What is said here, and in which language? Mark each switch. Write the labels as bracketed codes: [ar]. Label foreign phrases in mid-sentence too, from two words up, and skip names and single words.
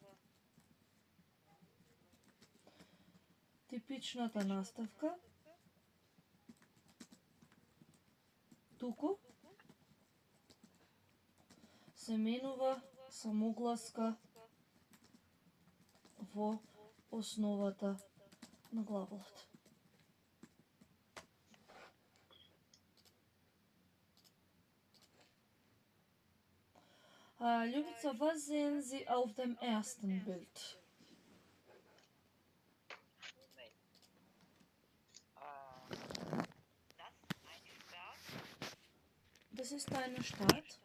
[mk] типичната наставка, туку се менува самогласка во основата на главолот. [de] Ljubica, was sehen Sie auf dem ersten Bild? Das ist eine Stadt.